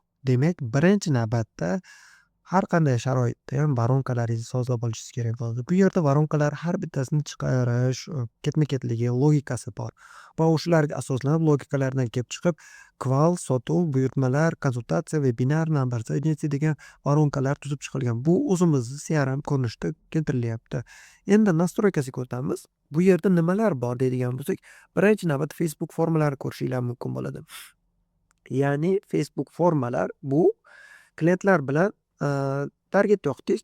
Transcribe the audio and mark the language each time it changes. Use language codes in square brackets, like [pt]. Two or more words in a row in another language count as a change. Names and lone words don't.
[uz] Demak, birinchi navbatda har qanday sharoitda ham воронкаларingizni sozlab olishingiz kerak bo'ladi. Bu yerda воронкалар har bittasini chiqarish, ketma-ketligi, logikasi bor. Va o'shalarga asoslanib logikalardan kelib chiqib, kval, sotuv, buyurtmalar, konsultatsiya, webinar, [en] number agency [uz] degan воронкалар tuzib chiqilgan. Bu o'zimizni CRM ko'rinishida keltirilyapti. Endi настройкasiga o'tamiz. Bu yerda nimalar bor deydigan bo'lsak, birinchi navbatda Facebook formalari ko'rishinglar mumkin bo'ladi. Ya'ni Facebook formalar bu klientlar bilan target yoqdingiz.